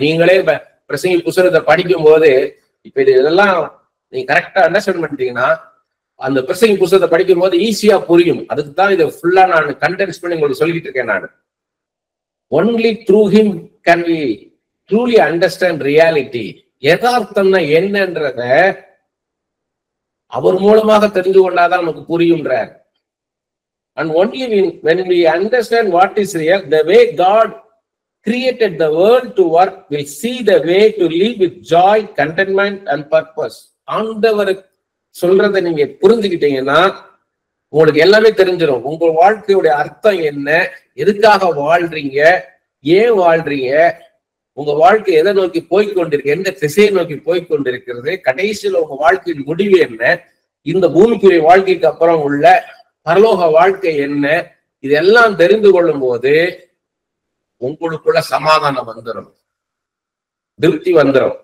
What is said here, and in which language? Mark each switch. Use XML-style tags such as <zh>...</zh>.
<ta>நீங்களே பிரசங்கி புத்தகத்தை படிக்கும் போது இப்ப இதெல்லாம் நீங்க கரெக்டா அண்டர்ஸ்டாண்ட் பண்ணிட்டீங்கன்னா அந்த பிரசங்கி புத்தகத்தை படிக்கும் போது ஈஸியா புரியும். அதுக்கு தான் இதை ஃபுல்லா நான் கண்டென்ஸ் பண்ணி உங்களுக்கு சொல்லிக்கிட்டு இருக்கேன்.</ta> <en>நான் only through him can we truly understand reality.</en> <ta>யதார்த்தம்னா என்னன்றத அவர் மூலமாக தெரிந்து கொண்டாதான் நமக்கு புரியும்ன்றார்.</ta> <en>And only when we understand what is real, the way God created the world to work, we'll see the way to live with joy, contentment and purpose.</en> <ta>ஆண்டவர் சொல்றதை நீங்க புரிஞ்சுக்கிட்டீங்கன்னா உங்களுக்கு எல்லாமே தெரிஞ்சிடும். உங்க வாழ்க்கையுடைய அர்த்தம் என்ன, எதுக்காக வாழ்றீங்க, ஏன் வாழ்றீங்க, உங்க வாழ்க்கை எதை நோக்கி போய்கொண்டிருக்கு, எந்த திசையை நோக்கி போய்கொண்டிருக்கிறது, கடைசியில் உங்க வாழ்க்கையின் முடிவு என்ன, இந்த பூமிக்குரிய வாழ்க்கைக்கு அப்புறம் உள்ள பரலோக வாழ்க்கை என்ன, இதெல்லாம் தெரிந்து கொள்ளும் போது உங்களுக்குள்ள சமாதானம் வந்துடும், திருப்தி வந்துடும்.</ta>